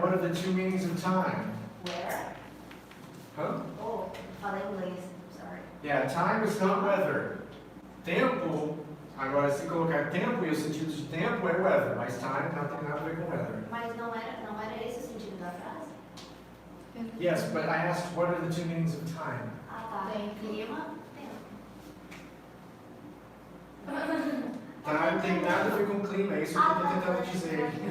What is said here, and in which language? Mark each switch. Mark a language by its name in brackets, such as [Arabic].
[English] What are the two meanings of time? Where? Huh? [Portuguese] Oh, falei inglês. Sorry. [English] Yeah, time is not weather. [Portuguese] Tempo, agora se colocar tempo e o sentido de tempo é weather, mas time não tem nada a ver com weather. Mas não era esse o sentido da frase? [English] Yes, but I asked what are the two meanings of time? [Portuguese] Ah, tá. Clima, Time tem nada a ver com clima, é isso que eu estou tentando dizer.